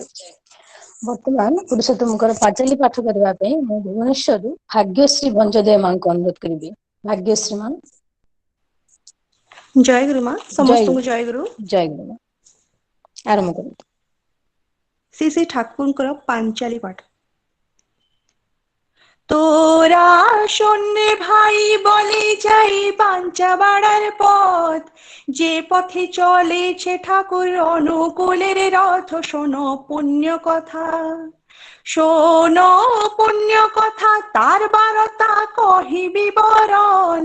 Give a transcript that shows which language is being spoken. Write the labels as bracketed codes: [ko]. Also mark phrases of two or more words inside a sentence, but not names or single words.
[or] ବର୍ତ୍ତମାନ ପୁରୁଷୋତ୍ତମଙ୍କର ପାঁଚାଲି ପାଠ କରିବା ପାଇଁ ମୁଁ ଭୁବନେଶ୍ୱରରୁ ଭାଗ୍ୟଶ୍ରୀ ଭଞ୍ଜଦେବ ମାଙ୍କୁ ଅନୁରୋଧ କରିବି। ଭାଗ୍ୟଶ୍ରୀ ମା। ଜୟ ଗୁରୁ ମା, ସମସ୍ତଙ୍କୁ ଜୟ ଗୁରୁ। ଜୟ ଗୁରୁ ମା, ଆରମ୍ଭ କରନ୍ତୁ। ଶ୍ରୀ ଠାକୁରଙ୍କର ପାଞ୍ଚାଲି ପାଠ। [bn] তোরা শোনে ভাই বলে যাই পাঞ্চা বাড়ার পথ, যে পথে চলেছে ঠাকুর অনুকূলের রথ। শোনো পুণ্য কথা, শোনো পুণ্য কথা, তার বারতা কহি বিবরণ।